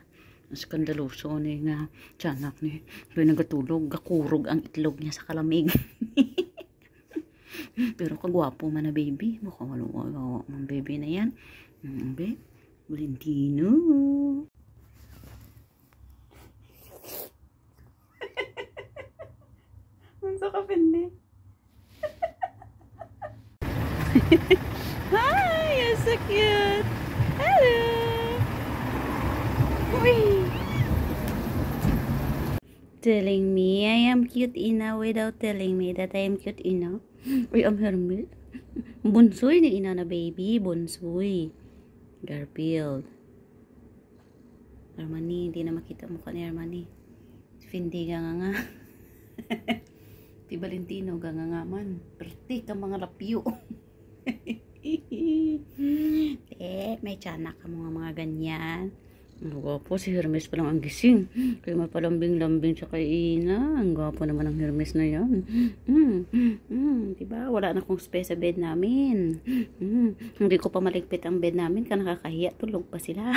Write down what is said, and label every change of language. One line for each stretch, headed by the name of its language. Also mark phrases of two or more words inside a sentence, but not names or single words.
Hiligaynon: Ang skandaloso ni nga tiyanak ni. Doon nagatulog, gakurog ang itlog niya sa kalamig. Pero kagwapo man na baby.
Filipino: Mukhang wala ng baby na yan.
Hiligaynon: Babe, Valentino. Mansa ka, Fendi.
English: Hi, you're so cute. Hello. Uy. Telling me I am cute enough without telling me that I am cute enough.
Hiligaynon: Uy, ang Hermes. Bunsoy ni ina na baby. Bunsoy. Garfield.
Filipino: Armani, hindi na makita mukha ni Armani.
Hiligaynon: Fendi nga nga. Ti Valentino nga nga man. Perti ka mga lapyo. May tiyanak ka mga ganyan.
Filipino: Ang gwapo, si Hermes pa lang ang gising. Kaya mapalambing-lambing siya kay Ina. Ang gwapo naman ang Hermes na yan. Diba? Wala na akong space sa bed namin. Hindi ko pa maligpit ang bed namin. Ka nakakahiya. Tulog pa sila.